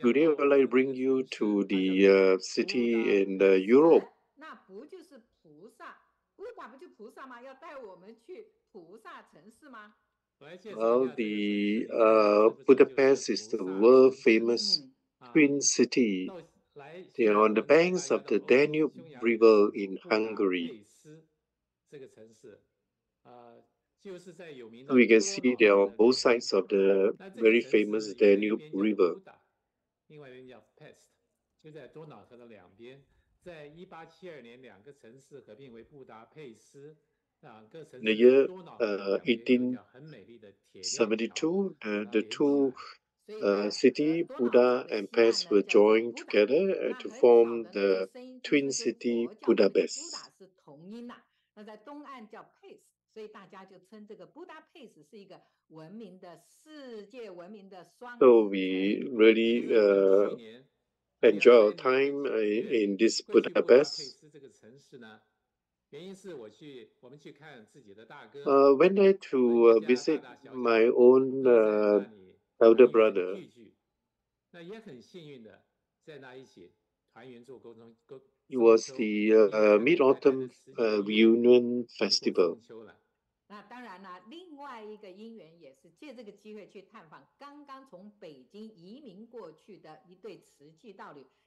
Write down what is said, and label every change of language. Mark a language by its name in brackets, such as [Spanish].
[English] Today I would like to bring you to the city in Europe. [Chinese] 那不就是菩萨？不就菩萨吗？要带我们去菩萨城市吗？ [English] Well, the Budapest is the world famous twin city. They are on the banks of the Danube River in Hungary. So we can see they are on both sides of the very famous Danube River. [Chinese] 另外一边叫 Pest， 就在多瑙河的两边。在1872年，两个城市合并为布达佩斯。两个城 [English] In the [Chinese] 市 [English] year [Chinese] 多瑙河两边有条很美丽的铁链桥。 [English] the two city, Buda and Pest, were joined together to form the twin city Budapest. [Chinese] 是同音呐，那在东岸叫 Pest， 所以大家就称这个 Budapest 是一个文明的世界文明的双。 [English] So we really enjoy our time in this Budapest. [Chinese] 这个城市呢，原因是我们去看自己的大哥。 [English] Went there to visit my own elder brother. [Chinese] 那也很幸运的，在那一起团圆做沟通。 [English] It was the Mid-Autumn Reunion Festival. [Chinese] 那当然了，另外一个因缘也是借这个机会去探访刚刚从北京移民过去的一对慈济道侣。